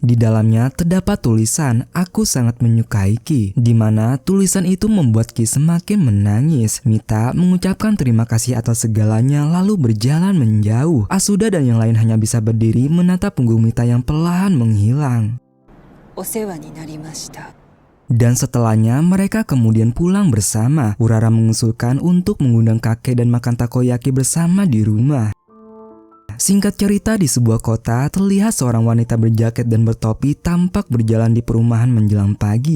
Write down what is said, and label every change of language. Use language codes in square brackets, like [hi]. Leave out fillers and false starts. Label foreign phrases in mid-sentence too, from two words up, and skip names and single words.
[id] Di dalamnya terdapat tulisan "Aku sangat menyukai Ki", di mana tulisan itu membuat Ki semakin menangis. Mita mengucapkan terima kasih atas segalanya lalu berjalan menjauh. Asuda dan yang lain hanya bisa berdiri menatap punggung Mita yang perlahan menghilang. [ja] お世話になりました。 [id] Dan setelahnya mereka kemudian pulang bersama. Urara mengusulkan untuk mengundang kakek dan makan takoyaki bersama di rumah. Singkat cerita, di sebuah kota terlihat seorang wanita berjaket dan bertopi tampak berjalan di perumahan menjelang pagi.